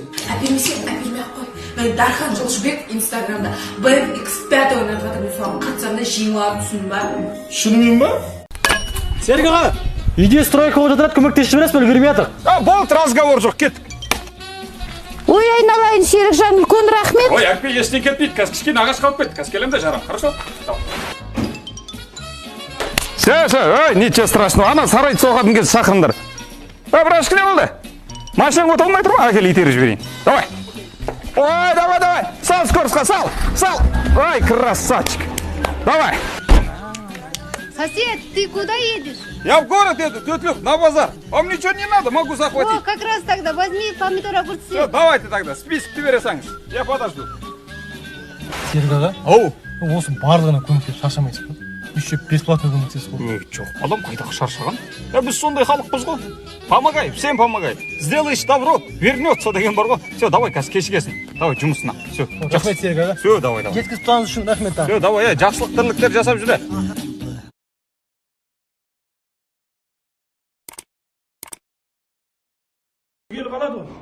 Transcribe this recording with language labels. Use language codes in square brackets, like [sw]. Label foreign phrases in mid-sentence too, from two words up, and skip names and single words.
[kk] Әпермесең, әпермей-ақ қой. Мен Дархан Жолшыбек инстаграмда BMX5 ойнап жатырмын, соған қатысамда жеңіп алып түсіндің ба? Шынымен ба? Серік аға, үйде стройка болып жатырады, көмектесіп жібересіз бе, үлгермей жатыр. Болды, разговор жоқ, кеттік. Ой, айналайын, Серікжан, үлкен рахмет. Ой, әпке, ештен кетпейді, қазір кішкене ағаш қалып кетті, қазір келем де жарам, хорошо? [ru] Ой, ничего страшного, [kk] ана сарайды соғатын кез шақырыңдар. Брашка не болды? Машинаң оталмай тұр ма? Әкел итеріп жіберейін. Давай. Ой, давай. Сал скоростьқа, сал. Ой, красавчик. [ru] Давай. Сосед, ты куда едешь? Я в город еду, тетя, на базар. Вам ничего не надо, могу захватить. О, как раз тогда возьми помидор, огурцы. Все, давайте тогда, списокті бересіңіз. Я подожду. [kk] Серік аға? Ау. Осы барлығына көмектеп шаршамайсыз ба? [ru] Еще бесплатно [kk] көмектесіз ғой. Жоқ, адам қайдағы шаршаған? Біз сондай халықпыз ғой. [ru] Помогай, всем помогай. Сделаешь добро, вернется [kk] деген бар ғой. [ru] Все, давай, [kk] қазір кешігесің. Давай, жұмысына. Все. Рахмет Серік аға. [ru] Все, давай. [kk] Жеткізіп тұрғаныңыз үшін рахмет аға. [ru] Все, давай, [kk] жақсылық тірліктер жасап жүре. Үйел қалады ғой.